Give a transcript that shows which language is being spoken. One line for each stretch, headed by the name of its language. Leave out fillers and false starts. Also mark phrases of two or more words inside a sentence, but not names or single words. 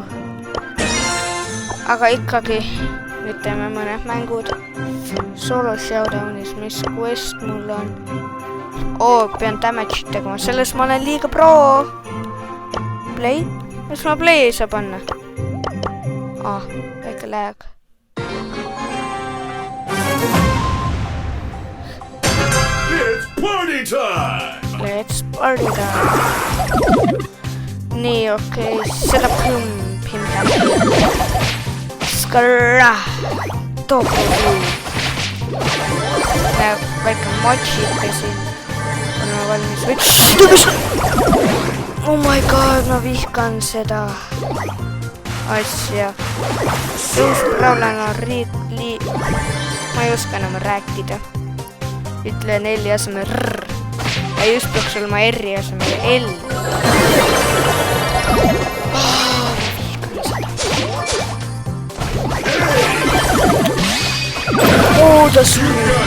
Estonian: Aga ikkagi nüüd teeme mõned mängud. Solo showdownis, mis quest mul on. Pean damage'it tegema. Selles ma olen liiga pro. Play? Mis ma play ei saa panna? Väike lag.
English: Party time! Let's party time!
Estonian: Nii, okei, seda pimdab. Skra! Topu! Väike mochike siin. Oleme valmis.
English: Oh my god,
Estonian: ma vihkan seda asja. Suust Brawlana ma ei oska enam rääkida. Ütlen L-i asemel R. Ja just peaks olema R-i asemel L. Ta suri.